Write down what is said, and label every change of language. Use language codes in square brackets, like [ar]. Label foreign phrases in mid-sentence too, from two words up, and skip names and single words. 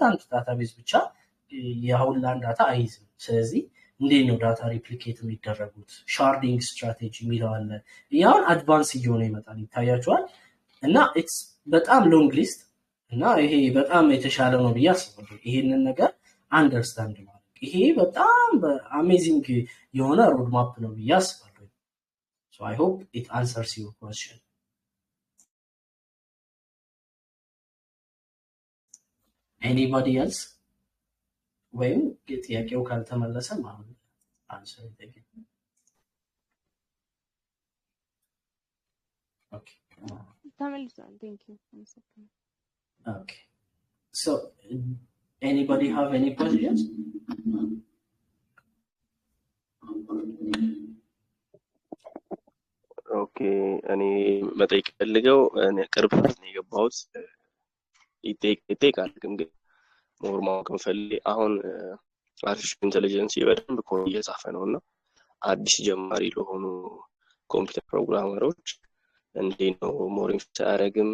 [am] አንድ ዳታቤዝ ብቻ የሁላን ዳታ አይዝም ስለዚህ እንዴት ነው ዳታ ሪፕሊኬት የሚደረጉት [en] sharding strategy [am] የሚለው አለ ያን አድቫንስ እየሆነ ይመጣል ይታያችኋል እና ኢትስ በጣም [en] long list [am] እና ይሄ በጣም የተሻለ ነው ብዬ አስባለሁ ይሄንን ነገር አንደርስታንድ ማድረግ ይሄ በጣም አሜዚንግ የሆነ [en] road map [am] ነው ብዬ አስባለሁ [en] so I hope it answers your question anybody else [am] ወይም ጥያቄው ካልተመለሰ ማለት [en] answer it again okay [am] ተመልሷል [en] thank you okay so anybody have any questions [am] ኦኬ እኔ መጠየቅ ፈልገው እኔ ቅርብ ነው የገባሁት ይጠይቃል ግን ሞር ማወቅ ፈልጌ አሁን [en] artificial intelligence [am] በደንብ ኮድ እየጻፈ ነው እና አዲስ ጀማሪ ለሆኑ ኮምፒውተር ፕሮግራመሮች እንዴት ነው [en] more influence [am] አያደርግም?